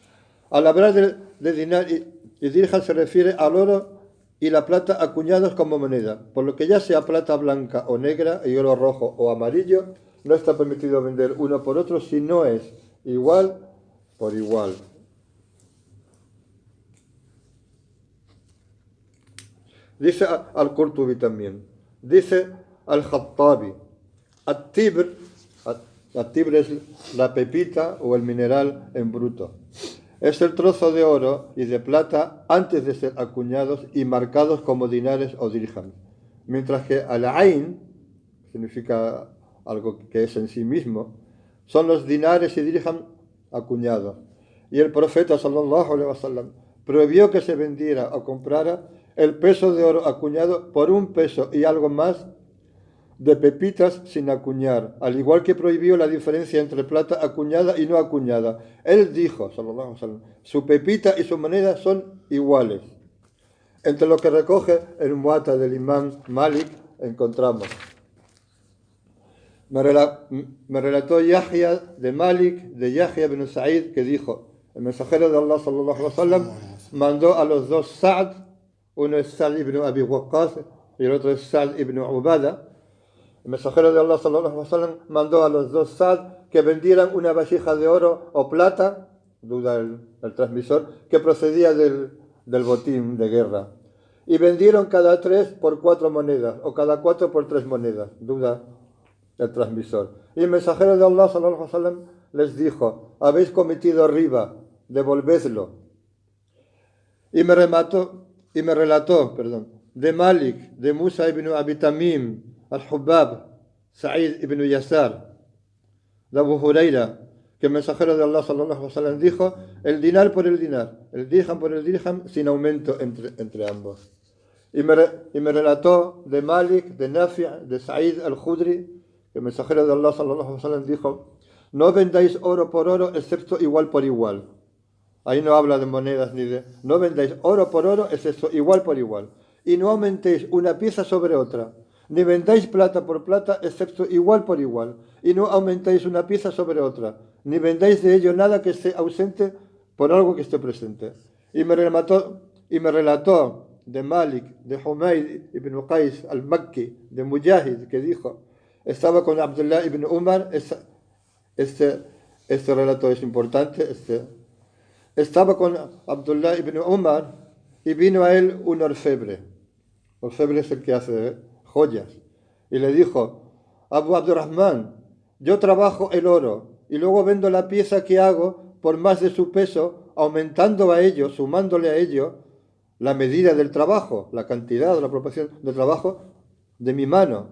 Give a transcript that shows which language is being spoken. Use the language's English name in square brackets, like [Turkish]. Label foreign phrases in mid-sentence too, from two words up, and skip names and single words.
[Spanish] Al hablar de dinar y dirham se refiere al oro y la plata acuñados como moneda, por lo que ya sea plata blanca o negra, y oro rojo o amarillo, no está permitido vender uno por otro si no es igual por igual. Dice al-Qurtubi también, dice al-Khattabi, at-tibr, at-tibr es la pepita o el mineral en bruto. Es el trozo de oro y de plata antes de ser acuñados y marcados como dinares o dirham. Mientras que al-ain, significa algo que es en sí mismo, son los dinares y dirham acuñados. Y el profeta [Arabic] صلى الله عليه وسلم [Spanish] prohibió que se vendiera o comprara el peso de oro acuñado por un peso y algo más de pepitas sin acuñar, al igual que prohibió la diferencia entre plata acuñada y no acuñada. Él dijo, [Arabic] صلى الله عليه وسلم, [Spanish] su pepita y su moneda son iguales. Entre lo que recoge el Muwatta del imán Malik encontramos. Me relató Yahya de Malik, de Yahya ibn Sa'id, que dijo, el mensajero de Allah [Arabic] صلى الله عليه وسلم [Spanish] mandó a los dos Sa'd, uno es Sa'd ibn Abi Waqqas y el otro es Sa'd ibn Ubada. El mensajero de Allah [Arabic] صلى الله عليه وسلم [Spanish] mandó a los dos Sa'd que vendieran una vasija de oro o plata, duda el transmisor, que procedía del botín de guerra. Y vendieron cada 3 por 4 monedas, o cada 4 por 3 monedas, duda el transmisor. Y el mensajero de Allah [Arabic] صلى الله عليه وسلم [Spanish] les dijo, habéis cometido riba, devolvedlo. Y me relató, de Malik, de Musa ibn Abi Tamim, al-Hubab, Sa'id ibn Yasar, de Abu Huraira, que el mensajero de Allah [Arabic] صلى الله عليه وسلم [Spanish] dijo, el dinar por el dinar, el dirham por el dirham, sin aumento entre ambos. Y me relató de Malik, de Nafi', de Sa'id al-Khudri, que el mensajero de Allah [Arabic] صلى الله عليه وسلم [Spanish] dijo, no vendáis oro por oro excepto igual por igual. Ahí no habla de monedas ni de... No vendáis oro por oro excepto igual por igual. Y no aumentéis una pieza sobre otra. Ni vendáis plata por plata excepto igual por igual. Y no aumentáis una pieza sobre otra. Ni vendáis de ello nada que esté ausente por algo que esté presente. Y me relató de Malik, de Humayd ibn Qais al-Makki, de Mujahid, que dijo, estaba con Abdullah ibn Umar, este relato es importante, estaba con Abdullah ibn Umar y vino a él un orfebre. Orfebre es el que hace joyas. Y le dijo, Abu Abdurrahman, yo trabajo el oro y luego vendo la pieza que hago por más de su peso, aumentando a ello, sumándole a ello la medida del trabajo, la cantidad o la proporción del trabajo de mi mano.